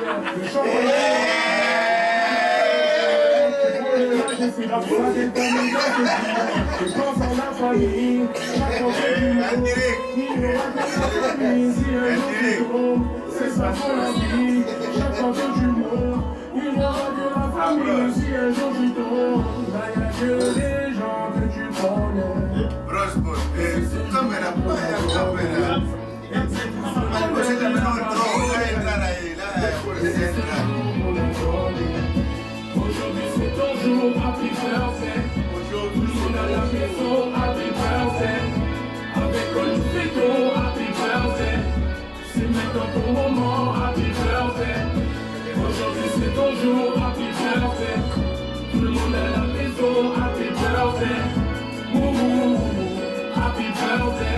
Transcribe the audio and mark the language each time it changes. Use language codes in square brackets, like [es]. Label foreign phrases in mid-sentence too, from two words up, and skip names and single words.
[fr] C'est ça pour la vie, chaque fois que tu montes, il y aura de la famille si un jour tu tombes. Là y'a que des gens que tu connais. Prosper, [pt] cámara, cámara. Você também não entrou, vai entrar aí, lá você entrar. [fr] Aujourd'hui c'est ton jour, [en] happy birthday. [fr] Aujourd'hui on a la maison, [en] happy birthday. [fr] Avec quoi nous fêtons, [en] happy birthday. [fr] C'est maintenant ton moment, [en] happy birthday. [fr] Aujourd'hui c'est ton jour, [en] happy birthday. [fr] Tout le monde à la maison, [en] happy birthday. Ouh, happy birthday.